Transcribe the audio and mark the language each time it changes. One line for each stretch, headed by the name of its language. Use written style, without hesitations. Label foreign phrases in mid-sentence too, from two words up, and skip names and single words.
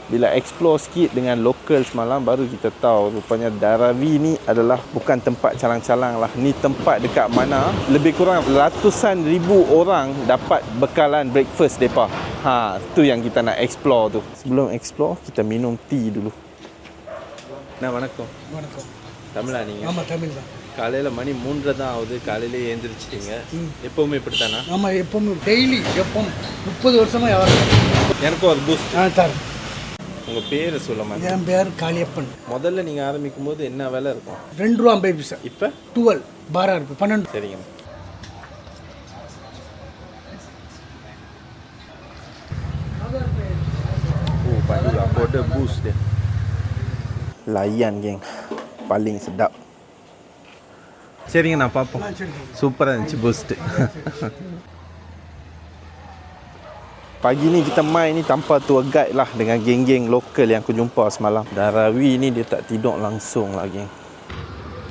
Malay: Bila explore sikit dengan lokal semalam, baru kita tahu rupanya Dharavi ni adalah bukan tempat calang-calang lah. Ni tempat dekat mana lebih kurang ratusan ribu orang dapat bekalan breakfast mereka. Tu yang kita nak explore tu. Sebelum explore, kita minum tea dulu.
Tamil: வணக்கம். தமிழா நீங்க? ஆமாம் தமிழ் தான். காலையில் மணி 3 தான் ஆகுது, காலையிலே எழுந்திரிச்சிட்டிங்க. எப்போவுமே இப்படி தானா? ஆமாம் எப்பவுமே டெய்லி எப்பவும் 30 வருஷமாக வியாபாரம். எனக்கும் ஒரு பூஸ்ட் தரேன். உங்கள் பேர் சொல்ல மாட்டேன். என் பேர் காளியப்பன். முதல்ல நீங்கள் ஆரம்பிக்கும் போது என்ன விலை இருக்கும்? 2 ரூபா 50 பைசா. இப்போ 12 12 ரூபாய் 12. சரிங்க.
Malay: Pagi aku order boost dia. Layan geng. Paling sedap.
Tamil: சரிங்க, நான் பார்ப்போம். சூப்பராக இருந்துச்சு boost.
Malay: Pagi ni kita main ni tanpa tour guide lah, dengan geng-geng lokal yang aku jumpa semalam. Dharavi ni dia tak tidur langsung lah geng.